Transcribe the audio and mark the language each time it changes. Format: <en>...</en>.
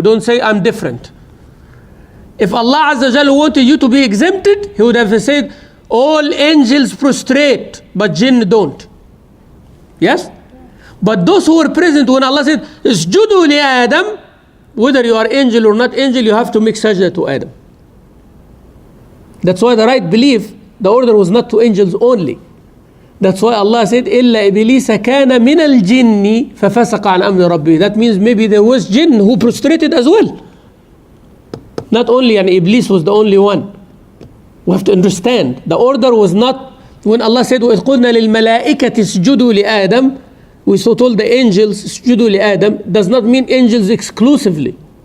<en>Don't say, I'm different. If Allah Azza wa Jal wanted you to be exempted, He would have said, all angels prostrate, but jinn don't. Yes? But those who were present when Allah said, Isjudu li Adam, whether you are angel or not angel, you have to make sajda to Adam. That's why the right belief, the order was not to angels only. That's why Allah said,</en> <ar>إِلَّا إِبْلِيسَ كَانَ مِنَ الْجِنِّ فَفَسَقَ عَنْ أَمْرِ رَبِّهِ.</ar> <en>That means maybe there was jinn who prostrated as well. Not only, and Iblis was the only one. We have to understand, the order was not, when Allah said,</en> <ar>وَإِذْ قُلْنَا لِلْمَلَائِكَةِ اسْجُدُوا لِآدَمَ,</ar> <en>we so told the angels,</en> <ar>اسْجُدُوا لِآدَمَ,</ar> <en>does not mean angels exclusively.</en>